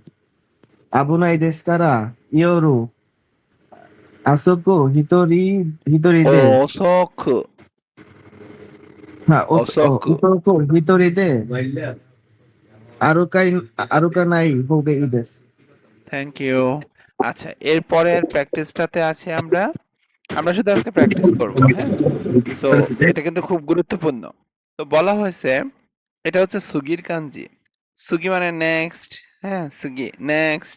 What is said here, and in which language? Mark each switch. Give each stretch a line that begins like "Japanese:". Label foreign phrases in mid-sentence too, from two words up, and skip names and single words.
Japanese: 危ないですから、夜遅く一人で、遅く、遅く。遅く一人で歩かない方がいいです。
English: thank you.
Bangla: আচ্ছা, এরপরের প্র্যাকটিসটাতে আছি আমরা। আমরা শুধু আজকে প্র্যাকটিস করব, হ্যাঁ? সো এটা কিন্তু খুব গুরুত্বপূর্ণ। তো বলা হয়েছে এটা হচ্ছে সুগির কাঞ্জি। সুগি মানে নেক্সট, হ্যাঁ? সুগি নেক্সট।